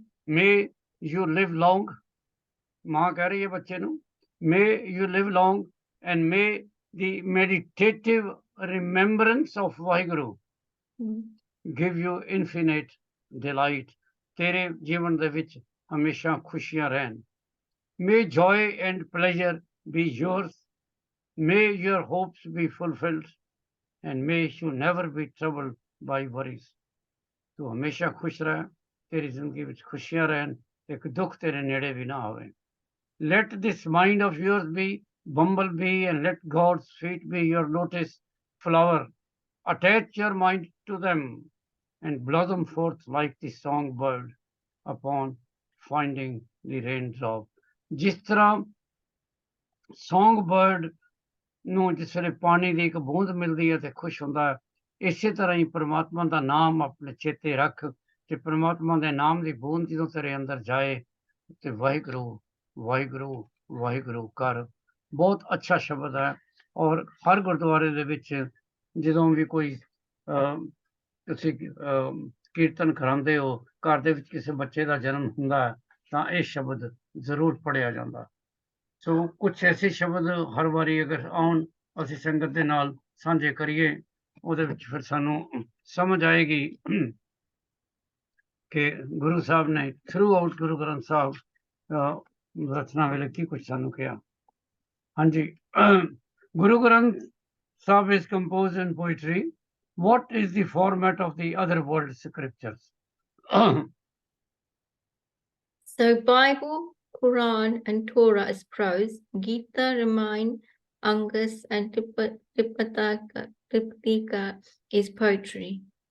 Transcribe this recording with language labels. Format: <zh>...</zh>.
<en>May you live long.</en> <pa>ਮਾਂ ਕਹਿ ਰਹੀ ਹੈ ਬੱਚੇ ਨੂੰ,</pa> <en>may you live long, and may the meditative remembrance of Waheguru give you infinite delight.</en> <pa>ਤੇਰੇ ਜੀਵਨ ਦੇ ਵਿੱਚ ਹਮੇਸ਼ਾ ਖੁਸ਼ੀਆਂ ਰਹਿਣ।</pa> <en>May joy and pleasure be yours. May your hopes be fulfilled, and may you never be troubled by worries.</en> <pa>ਤੂੰ ਹਮੇਸ਼ਾ ਖੁਸ਼ ਰਹਿ, ਤੇਰੀ ਜ਼ਿੰਦਗੀ ਵਿੱਚ ਖੁਸ਼ੀਆਂ ਰਹਿਣ, ਇੱਕ ਦੁੱਖ ਤੇਰੇ ਨੇੜੇ ਵੀ ਨਾ ਆਵੇ।</pa> <en>Let this mind of yours be bumblebee, and let God's feet be your lotus flower. Attach your mind to them and blossom forth like the songbird upon finding the raindrop.</en> <pa>ਜਿਸ ਤਰ੍ਹਾਂ songbird ਨੂੰ ਜਿਸ ਵੇਲੇ ਪਾਣੀ ਦੀ ਇੱਕ ਬੂੰਦ ਮਿਲਦੀ ਹੈ ਤੇ ਖੁਸ਼ ਹੁੰਦਾ ਹੈ, ਇਸੇ ਤਰ੍ਹਾਂ ਹੀ ਪਰਮਾਤਮਾ ਦਾ ਨਾਮ ਆਪਣੇ ਚੇਤੇ ਰੱਖ, ਤੇ ਪਰਮਾਤਮਾ ਦੇ ਨਾਮ ਦੀ ਬੂੰਦ ਜਦੋਂ ਤੇਰੇ ਅੰਦਰ ਜਾਏ ਤੇ ਵਾਹਿਗੁਰੂ ਵਾਹਿਗੁਰੂ ਵਾਹਿਗੁਰੂ ਕਰ। ਬਹੁਤ ਅੱਛਾ ਸ਼ਬਦ ਹੈ। ਔਰ ਹਰ ਗੁਰਦੁਆਰੇ ਦੇ ਵਿੱਚ ਜਦੋਂ ਵੀ ਕੋਈ ਤੁਸੀਂ ਕੀਰਤਨ ਕਰਾਉਂਦੇ ਹੋ, ਘਰ ਦੇ ਵਿੱਚ ਕਿਸੇ ਬੱਚੇ ਦਾ ਜਨਮ ਹੁੰਦਾ ਹੈ, ਤਾਂ ਇਹ ਸ਼ਬਦ ਜ਼ਰੂਰ ਪੜ੍ਹਿਆ ਜਾਂਦਾ। ਸੋ ਕੁਛ ਐਸੇ ਸ਼ਬਦ ਹਰ ਵਾਰੀ ਅਗਰ ਆਉਣ, ਅਸੀਂ ਸੰਗਤ ਦੇ ਨਾਲ ਸਾਂਝੇ ਕਰੀਏ, ਉਹਦੇ ਵਿੱਚ ਫਿਰ ਸਾਨੂੰ ਸਮਝ ਆਏਗੀ ਕਿ ਗੁਰੂ ਸਾਹਿਬ ਨੇ ਥਰੂ ਆਊਟ ਗੁਰੂ ਗ੍ਰੰਥ ਸਾਹਿਬ ਰਚਨਾ ਵੇਲੇ ਕੀ ਕੁਝ ਸਾਨੂੰ ਕਿਹਾ।</pa> <en>ਹਾਂਜੀ, Guru Granth Sahib is composed in poetry. What is the format of the other world scriptures? So Bible, Quran and Torah is prose, Gita, Ramayana, Angas and Tripitaka is poetry.</en>